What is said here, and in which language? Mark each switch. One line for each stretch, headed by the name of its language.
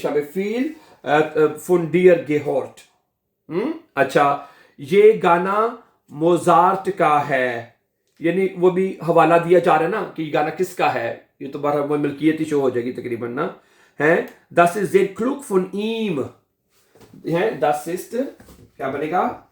German: Ich habe viel von dir gehört।
Hindi: अच्छा, ये गाना मोजार्ट का है, यानी वो भी हवाला दिया जा रहा है ना कि ये गाना किसका है, ये तो बारह मिल्कियती शो हो जाएगी तकरीबन ना है।
German: Das ist sehr klug von ihm
Hindi: है,
German: das ist,
Hindi: क्या बनेगा?